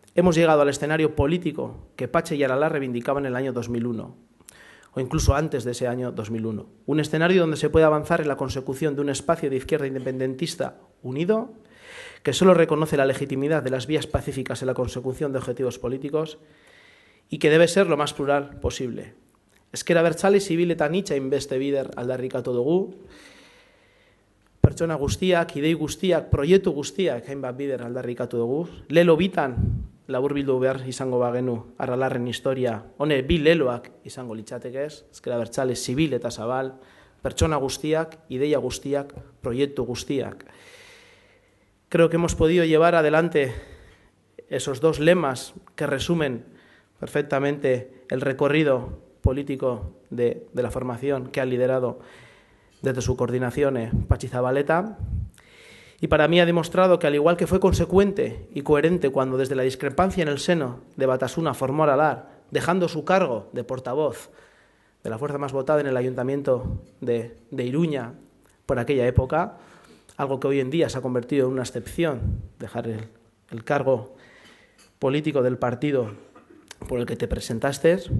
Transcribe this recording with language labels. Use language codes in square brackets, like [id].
[es] hemos llegado al escenario político que Patxi y Aralar reivindicaban en el año 2001, o incluso antes de ese año 2001. Un escenario donde se puede avanzar en la consecución de un espacio de izquierda independentista unido, que solo reconoce la legitimidad de las vías pacíficas en la consecución de objetivos políticos y que debe ser lo más plural posible. [eu] Ezker Abertzale zibil eta anitza hainbeste bider aldarrikatu dugu, pertsona guztiak, idei guztiak, proiektu guztiak hainbat bider aldarrikatu dugu. Lelo bitan laburbildu behar izango bagenu Aralarren historia, hone bi leloak izango litzatekez, Ezker Abertzale zibil eta zabal, pertsona guztiak, ideia guztiak, proiektu guztiak. [es] Creo que hemos podido llevar adelante esos dos lemas que resumen perfectamente el recorrido político de la formación que ha liderado desde su coordinación Patxi Zabaleta, y para mí ha demostrado que, al igual que fue consecuente y coherente cuando desde la discrepancia en el seno de Batasuna formó Aralar, dejando su cargo de portavoz de la fuerza más votada en el ayuntamiento de Iruña por aquella época, algo que hoy en día se ha convertido en una excepción, dejar el cargo político del partido por el que te presentaste.